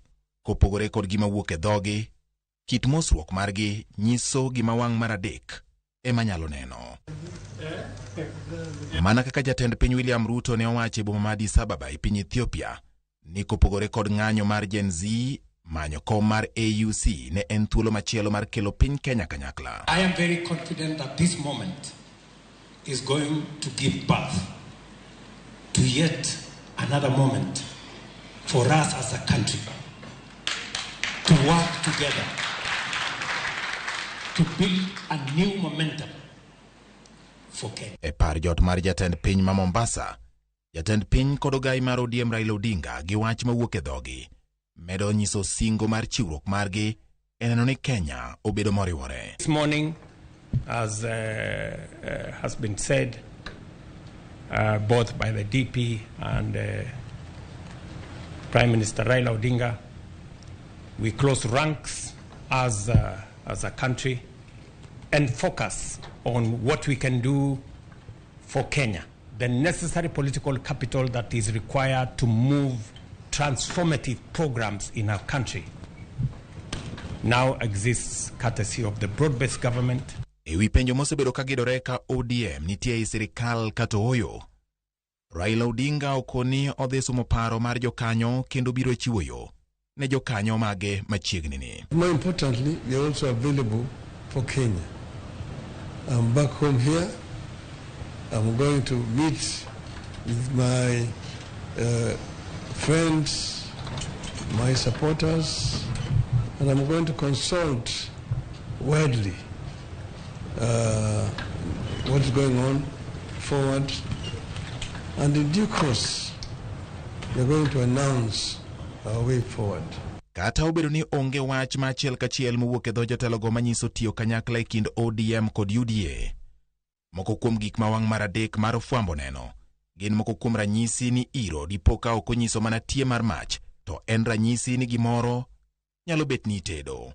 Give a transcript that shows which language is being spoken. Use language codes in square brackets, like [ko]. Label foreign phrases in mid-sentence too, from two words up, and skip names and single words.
[luo] Kopogore kod gima wuok e dhogi, kit mosruok margi nyiso gima wang' mar adek ema nyalo neno. Mana kaka jatend piny William Ruto ne owacho e boma ma Addis Ababa e piny Ethiopia ni kopogore kod ng'anyo mar Gen Z, manyo kom mar AUC ne en thuolo machielo mar kelo piny Kenya kanyakla. [en] I am very confident that this moment is going to give birth to yet another moment for us as a country to work together to build a new momentum for Kenya. [luo] E par jot mar jatend piny ma Mombasa, jatend piny kod ogai mar ODM Raila Odinga gi wach mawuok e dhogi medo nyiso singo mar chiwruok margi e neno ni Kenya obedo moriwore. [en] This morning, as has been said both by the DP and Prime Minister Raila Odinga, we close ranks as a country and focus on what we can do for Kenya. The necessary political capital that is required to move transformative programs in our country now exists courtesy of the broad-based government. [luo] Ewi penjo mosebedo ka gidore ka ODM nitie e sirikal kata oyo. Raila Odinga okoni odhi sumo paro mar jokanyo kendo biro chiwo yo ne jokanyo mage machiegni ni. [en] More importantly, we are also available for Kenya. I'm back home here. I'm going to meet with my friends, my supporters, and I'm going to consult widely what's going on forward, and in due course, we're going to announce our way forward. [luo] Kata obedo ni onge wach ma achiel kachiel mowuok e dho jotelogo manyiso tiyo kanyakla e kind ODM kod UDA. Moko kuom gik ma wang' mar adek mar fwambo neno gin moko kuom ranyisi ni iro dipo ka ok onyiso mana tie mar mach, to en ranyisi ni gimoro nyalo bet ni tedo.